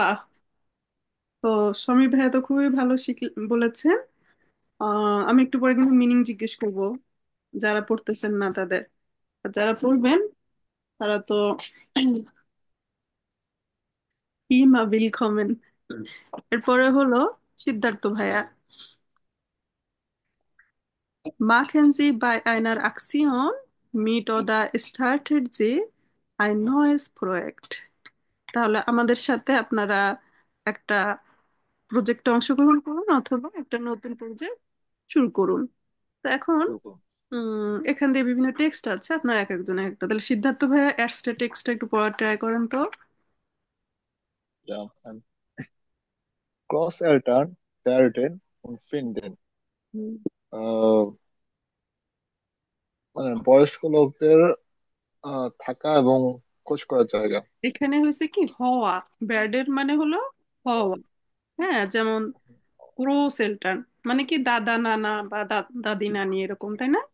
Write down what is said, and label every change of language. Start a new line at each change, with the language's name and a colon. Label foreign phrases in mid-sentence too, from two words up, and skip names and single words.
Bangla: তো সমীর ভাইয়া তো খুবই ভালো বলেছেন। আমি একটু পরে কিন্তু মিনিং জিজ্ঞেস করব যারা পড়তেছেন না তাদের। আর যারা পড়বেন তারা তো
German: immer willkommen.
Bangla: এরপরে হলো সিদ্ধার্থ ভাইয়া।
German: Machen Sie bei einer Aktion mit oder starten Sie ein neues Projekt.
Bangla: তাহলে আমাদের সাথে আপনারা একটা প্রজেক্টে অংশগ্রহণ করুন অথবা একটা নতুন প্রজেক্ট শুরু করুন। তো এখন এখান দিয়ে বিভিন্ন টেক্সট আছে, আপনার এক একজন একটা, তাহলে সিদ্ধার্থ ভাইয়া অ্যাডসটা টেক্সটটা একটু পড়ার ট্রাই করেন তো।
German: Ja, Großeltern werden und finden.
Bangla: হুম। আহ, মানে বয়স্ক লোকদের থাকা এবং খোঁজ করার জায়গা। এখানে হয়েছে কি, হওয়া, ব্যাডের মানে হলো হওয়া। হ্যাঁ, যেমন ক্রোসেল্টান মানে কি দাদা নানা বা দাদি নানি এরকম, তাই না?